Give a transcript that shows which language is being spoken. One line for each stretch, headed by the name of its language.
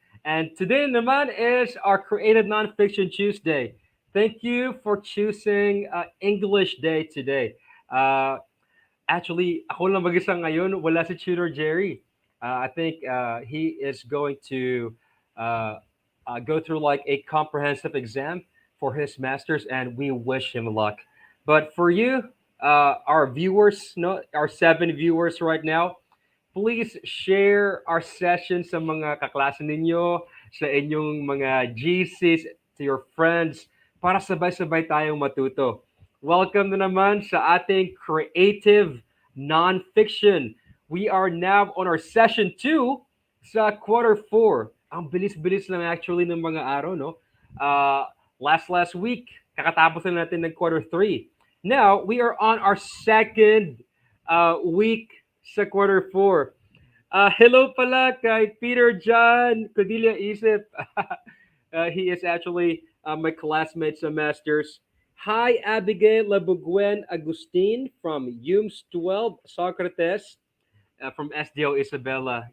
English: And today naman is our Creative Nonfiction Tuesday. Thank you for choosing English Day today.
Filipino: Uh, Actually, ako lang mag-isa ngayon. Wala si Tutor Jerry.
English: I think he is going to uh, go through like a comprehensive exam for his masters, and we wish him luck. But for you, our viewers, no, our 7 viewers right now, please share our session
Filipino: sa mga kaklase ninyo, sa inyong mga GCs,
English: to your friends,
Filipino: para sabay-sabay tayong matuto. Welcome na naman sa ating creative nonfiction.
English: We are now on our session 2
Filipino: sa quarter 4. Ang bilis-bilis lang actually ng mga araw, no? Uh, last week, kakatapos na natin ng quarter 3.
English: Now, we are on our second week sa quarter 4.
Filipino: Hello pala kay Peter John Codilia Isip.
English: He is actually my classmate sa Masters. Hi, Abigail Labuguen Agustin from UMS 12, Socrates, from SDO Isabella.